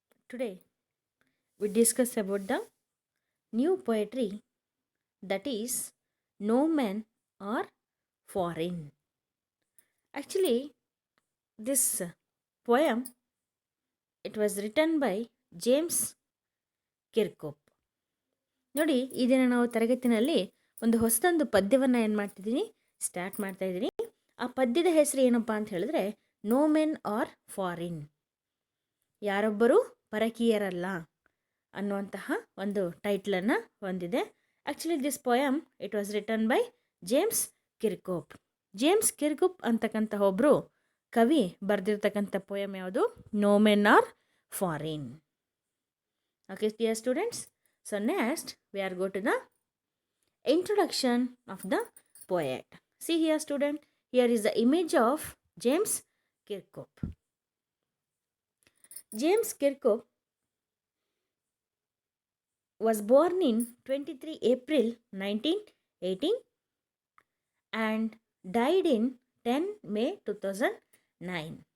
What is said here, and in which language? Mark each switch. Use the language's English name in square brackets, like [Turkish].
[English] Today we discuss about the new poetry, that is No Man or Foreign. Actually, this poem, it was written by James Kirkup. [Kannada] ನೋಡಿ, ಈ ದಿನ ನಾವು ತರಗತಿನಲ್ಲಿ ಒಂದು ಹೊಸದೊಂದು ಪದ್ಯವನ್ನು ಏನು ಮಾಡ್ತಿದ್ದೀನಿ, ಸ್ಟಾರ್ಟ್ ಮಾಡ್ತಾ ಇದ್ದೀನಿ. ಆ ಪದ್ಯದ ಹೆಸರು ಏನಪ್ಪ ಅಂತ ಹೇಳಿದ್ರೆ ನೋ ಮೆನ್ ಆರ್ ಫಾರಿನ್, ಯಾರೊಬ್ಬರು ಪರಕೀಯರಲ್ಲ ಅನ್ನುವಂತಹ ಒಂದು ಟೈಟ್ಲನ್ನು ಹೊಂದಿದೆ. [English] Actually this poem it was written by James Kirkup. [Kannada] James ಕಿರ್ಕುಪ್ ಅಂತಕ್ಕಂಥ ಒಬ್ಬರು ಕವಿ ಬರೆದಿರ್ತಕ್ಕಂಥ ಪೊಯಮ್ ಯಾವುದು, no men R foreign. [English] Okay dear students, so next we are go to the introduction of the poet. See here student, here is the image of James Kirkup. James Kirkup was born in 23 April 1918 and died in 10 May 2009.